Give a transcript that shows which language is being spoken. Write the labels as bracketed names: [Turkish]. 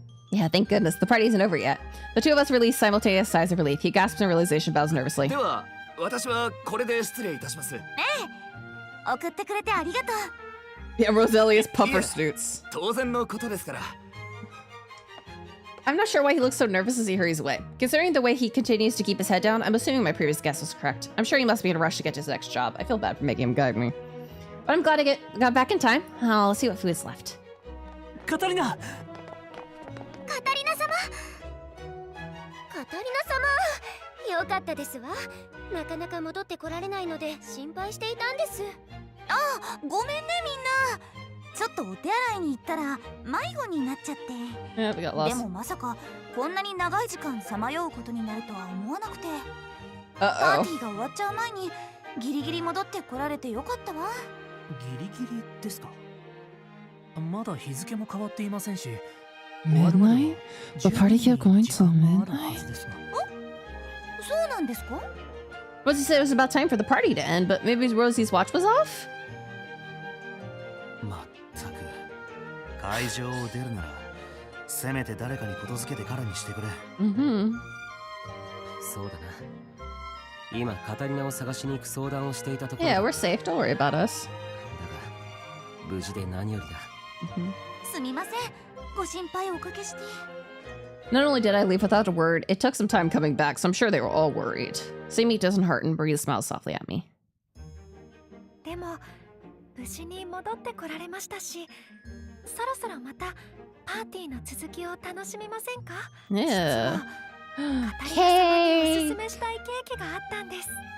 [English] Yeah, thank goodness. The party isn't over yet. The two of us release simultaneous sighs of relief. He gasps in realization, bows nervously. [Japanese] では、私はこれで失礼いたします。送ってくれてありがとう。 [English] Yeah, Roselia's puffer snoots. [Japanese] 当然のことですから。 [English] I'm not sure why he looks so nervous as he hurries away. Considering the way he continues to keep his head down, I'm assuming my previous guess was correct. I'm sure he must be in a rush to get to his next job. I feel bad for making him guide me. But I'm glad I got back in time. I'll see what food's left. [Japanese] カタリナ。カタリナ様。カタリナ様。よかったですわ。なかなか戻ってこられないので心配していたんです。ごめんねみんな。ちょっとお手洗いに行ったら迷子になっちゃって。 [English] Yeah, we got lost. [Japanese] でもまさかこんなに長い時間さまようことになるとは思わなくて。パーティーが終わっちゃう前にギリギリ戻ってこられてよかったわ。ギリギリですか？まだ日付も変わっていませんし。 [English] Midnight? The party kept going till midnight. [Japanese] そうなんですか？ [English] Rosie said it was about time for the party to end, but maybe Rosie's watch was off? [Japanese] まったく会場を出るならせめて誰かにことづけてからにしてくれ。そうだな。今カタリナを探しに行く相談をしていたところ。 [English] Yeah, we're safe. Don't worry about us. [Japanese] だが無事で何よりだ。すみません。ご心配おかけして。 [English] Not only did I leave without a word, it took some time coming back, so I'm sure they were all worried. Seeing me doesn't hurt and breathes smiles softly at me. [Japanese] でも無事に戻ってこられましたし、そろそろまたパーティーの続きを楽しみませんか？ [English] Yeah. [Japanese] カタリナ様におすすめしたいケーキがあったんです。